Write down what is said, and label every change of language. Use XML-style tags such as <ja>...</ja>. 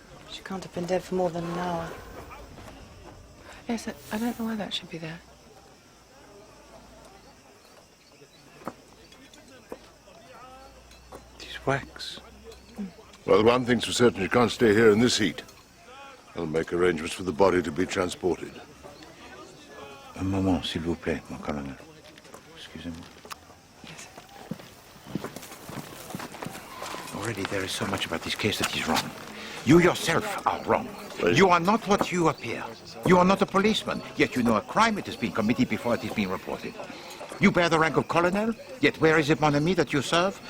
<en>She can't have been dead for more than an hour. Yes, I don't know why that should be there. It's wax. Well, one thing's for certain, you can't stay here in this heat. I'll make arrangements for the body to be transported.</en> <fr>Un moment, s'il vous plaît, mon colonel. Excusez-moi.</fr> <en>Yes. Already there is so much about this case that is wrong. You yourself are wrong. You are not what you appear. You are not a policeman, yet you know a crime that has been committed before it has been reported. You bear the rank of colonel, yet where is it, mon ami, that you serve?</en>